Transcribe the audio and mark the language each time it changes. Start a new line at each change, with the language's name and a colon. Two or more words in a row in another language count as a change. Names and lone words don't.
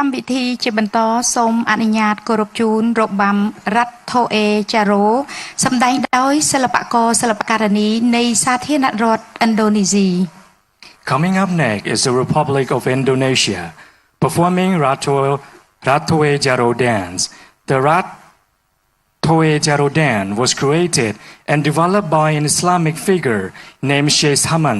Khmer: ធីជាបន្តសូមអនុញ្ញាតគោរពជូនរបាំរ៉ាត់ថូអេចារ៉ូសម្ដែងដោយសិល្បករសិល្បករនីនៃសាធារណរដ្ឋឥណ្ឌូនេស៊ី
English: Coming up next is the Republic of Indonesia performing Ratoe Jaro dance. The Ratoe Jaro dance was created and developed by an Islamic figure named Sheikh Haman.